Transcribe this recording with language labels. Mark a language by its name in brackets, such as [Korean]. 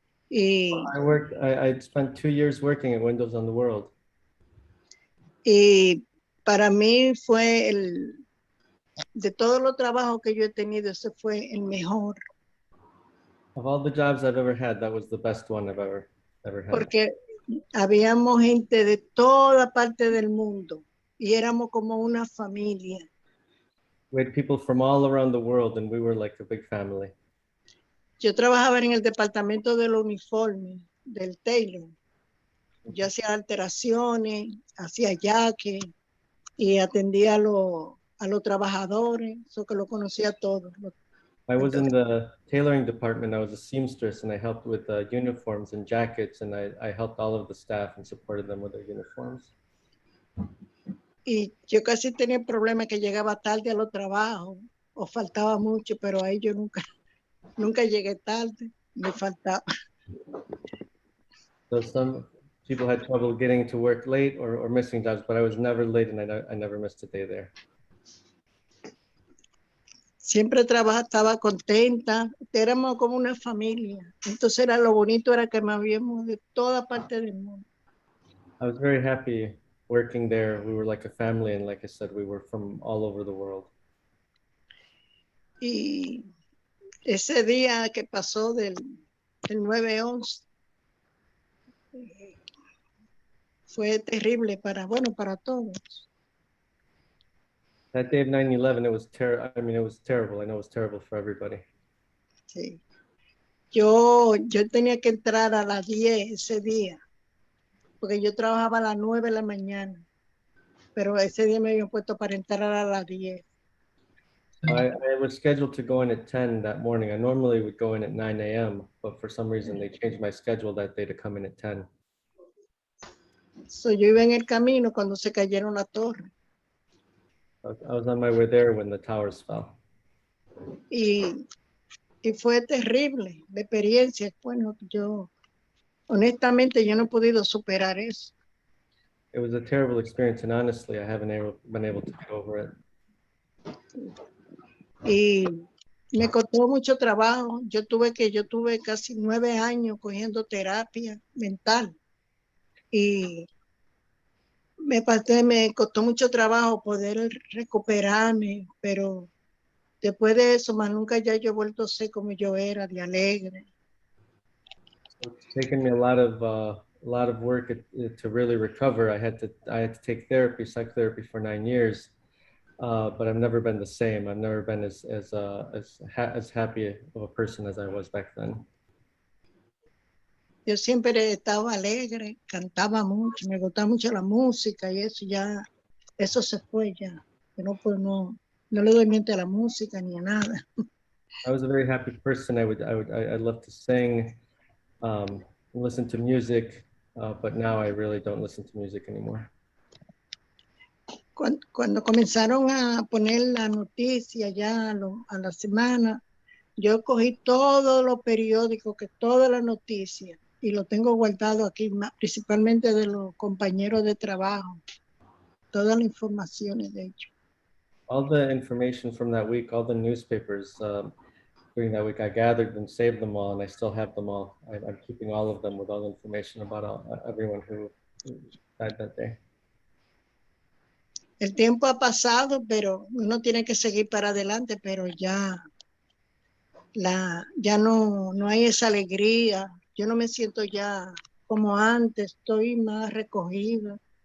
[English] I spent 2 years working at Windows on the World. [Spanish] Y para mí fue de todos los trabajos que yo he tenido, ese fue el mejor. [English] Of all the jobs I've ever had, that was the best one I've ever had. [Spanish] Porque habíamos gente de toda parte del mundo y éramos como una familia. [English] We had people from all around the world, and we were like a big family. [Spanish] Yo trabajaba en el departamento del uniforme, del tailor. Yo hacía alteraciones, hacía jaque y atendía a los trabajadores, eso que lo conocía todos. [English] I was in the tailoring department. I was a seamstress, and I helped with uniforms and jackets, and I helped all of the staff and supported them with their uniforms. [Spanish] Y yo casi tenía el problema que llegaba tarde a los trabajos o faltaba mucho, pero ahí yo nunca llegué tarde, me faltaba. [English] So some people had trouble getting to work late or missing jobs, but I was never late, and I never missed a day there. [Spanish] Siempre estaba contenta, éramos como una familia. Entonces lo bonito era que me habíamos de toda parte del mundo. [English] I was very happy working there. We were like a family, and like I said, we were from all over the world. [Spanish] Y ese día que pasó del 9/11 fue terrible para todos. [English] That day of 9/11, it was terrible. I mean, it was terrible. I know it was terrible for everybody. [Spanish] Sí. Yo tenía que entrar a las 10 ese día, porque yo trabajaba a las 9 de la mañana, pero ese día me habían puesto para entrar a las 10. [English] I was scheduled to go in at 10 that morning. I normally would go in at 9 a.m., but for some reason they changed my schedule that day to come in at 10. [Spanish] So, yo iba en el camino cuando se cayeron la torre. [English] I was on my way there when the towers fell. [Spanish] Y fue terrible la experiencia. Bueno, honestamente, yo no he podido superar eso. It was a terrible experience, and honestly, I haven't been able to get over it. Y me costó mucho trabajo. Yo tuve casi 9 años cogiendo terapia mental. Y me costó mucho trabajo poder recuperarme, pero después de eso, más nunca ya yo he vuelto a ser como yo era, de alegre. [English] So it's taken me a lot of work to really recover. I had to take psychotherapy for 9 years, but I've never been the same. I've never been as happy of a person as I was back then. [Spanish] Yo siempre estaba alegre, cantaba mucho, me gustaba mucho la música y eso se fue ya. Yo no le doy mente a la música ni a nada. [English] I was a very happy person. I'd love to sing, listen to music, but now I really don't listen to music anymore. [Spanish] Cuando comenzaron a poner la noticia ya a la semana, yo cogí todos los periódicos, todas las noticias, y lo tengo guardado aquí, principalmente de los compañeros de trabajo, todas las informaciones de ellos. [English] All the information from that week, all the newspapers during that week, I gathered and saved them all, and I still have them all. I'm keeping all of them with all the information about everyone who died that day. [Spanish] El tiempo ha pasado, pero uno tiene que seguir para adelante, pero ya no hay esa alegría. Yo no me siento ya como antes, estoy más recogida.